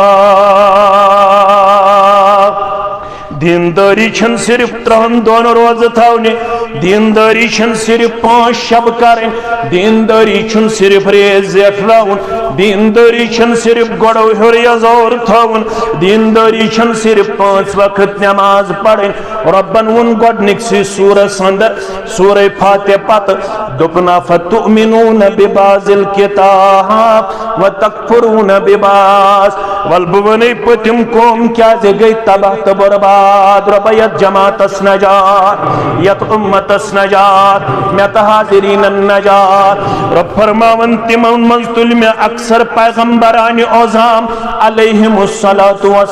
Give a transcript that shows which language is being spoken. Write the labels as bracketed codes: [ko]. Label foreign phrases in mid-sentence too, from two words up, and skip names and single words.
[ks] دینداری چھن صرف 3 دۄہن روزٕ تھاونہِ دینداری چھن صرف 5 شب کرٕنۍ دینداری چھُنہٕ صرف ریز زیٹھراوُن دینداری چھن صرف گۄڈو ہیوٚر یزور تھاوُن دینداری چھن صرف 5 وقت نماز پرٕنۍ رۄبن ووٚن گۄڈنِکسٕے سوٗرس انٛدر سورہ فاتح پتہٕ دوٚپُن [ar] افتؤمنون ببعض الکتاب وتکفرون ببعض [ks] ول بہٕ ونے پٔتِم قوم کیازِ گٔے تباہ تہٕ برباد رۄبا یتھ جماعتس نجات یتھ امتس نجات مےٚ تہٕ حاضریٖنن نجات رۄب فرماون تِمن منٛز تُلہِ مےٚ اکثر پیغمبرانہِ عظام [ar] علیہم الصلاۃ